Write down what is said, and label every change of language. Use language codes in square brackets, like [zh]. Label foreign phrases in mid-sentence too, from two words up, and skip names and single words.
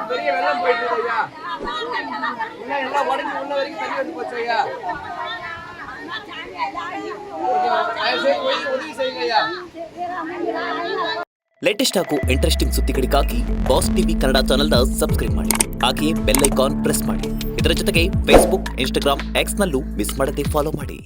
[ta] பெரிய வெள்ளம் போயிட்டு இருக்கு ஐயா. இன்னும் எல்லாம் உடஞ்சி உள்ள வரைக்கும் தண்ணி வந்து போச்சு ஐயா. உதவி செய்யுங்க ஐயா. [kn] ಲೇಟೆಸ್ಟ್ ಹಾಗೂ ಇಂಟ್ರೆಸ್ಟಿಂಗ್ ಸುದ್ದಿಗಳಿಗಾಗಿ ಬಾಸ್ ಟಿವಿ ಕನ್ನಡ ಚಾನೆಲ್ನ ಸಬ್ಸ್ಕ್ರೈಬ್ ಮಾಡಿ. ಹಾಗೆಯೇ ಬೆಲ್ ಐಕಾನ್ ಪ್ರೆಸ್ ಮಾಡಿ. ಇದರ ಜೊತೆಗೆ ಫೇಸ್ಬುಕ್, ಇನ್ಸ್ಟಾಗ್ರಾಮ್, ಎಕ್ಸ್ನಲ್ಲೂ ಮಿಸ್ ಮಾಡದೆ ಫಾಲೋ ಮಾಡಿ.